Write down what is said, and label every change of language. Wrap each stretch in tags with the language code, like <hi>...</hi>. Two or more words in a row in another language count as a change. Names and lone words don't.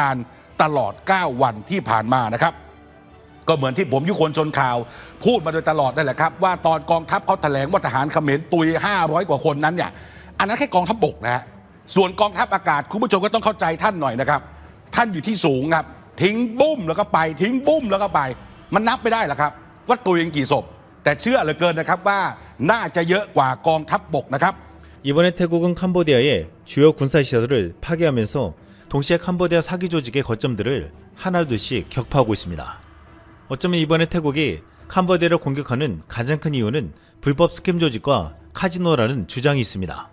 <th>การตลอด9วันที่ผ่านมานะครับก็เหมือนที่ผมยุคนชนข่าวพูดมาโดยตลอดนั่นแหละครับว่าตอนกองทัพเขาแถลงว่าทหารเขมรตุย500กว่าคนนั้นเนี่ยอันนั้นแค่กองทัพบกนะฮะส่วนกองทัพอากาศคุณผู้ชมก็ต้องเข้าใจท่านหน่อยนะครับท่านอยู่ที่สูงครับทิ้งบุ้มแล้วก็ไปทิ้งบุ้มแล้วก็ไปมันนับไม่ได้หรอกครับว่าตุยกี่ศพแต่เชื่อเหลือเกินนะครับว่าน่าจะเยอะกว่ากองทัพบกนะครับ</th> <ko>이번에 태국은 캄보디아의 주요 군사시설을 파괴하면서 동시에 캄보디아 사기 조직의 거점들을 하나둘씩 격파하고 있습니다. 어쩌면 이번에 태국이 캄보디아를 공격하는 가장 큰 이유는 불법 스캠 조직과 카지노라는 주장이 있습니다.</ko>